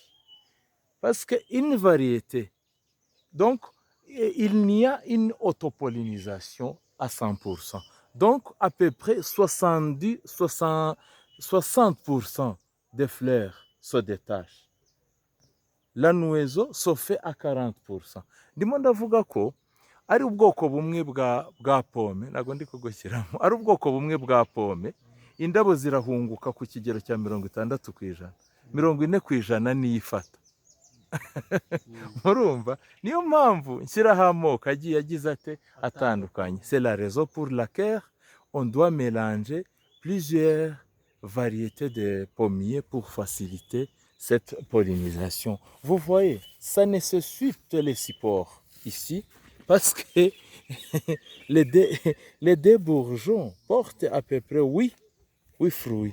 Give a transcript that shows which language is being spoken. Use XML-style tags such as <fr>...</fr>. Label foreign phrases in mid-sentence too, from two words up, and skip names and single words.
<fr>Parce qu'une variété, donc, il n'y a une autopollinisation à 100%. Donc, à peu près 60% des fleurs se détache. La nouaison se fait à 40%.</fr> <rw>Ndimo ndavuga ko ari ubwoko bumwe bwa pome, ntabwo ndi kugushyiramo, ari ubwoko bumwe bwa pome, indabo zirahunguka ku kigero cya 60%, 40% niyo ifata. Murumva, niyo mpamvu nshyiraho amoko agiye agize ate atandukanye.</rw> <fr>C'est la raison pour laquelle on doit mélanger plusieurs variétés de pommiers pour faciliter cette pollinisation. Vous voyez, ça nécessite les supports ici parce que les deux bourgeons portent à peu près 8 fruits.</fr>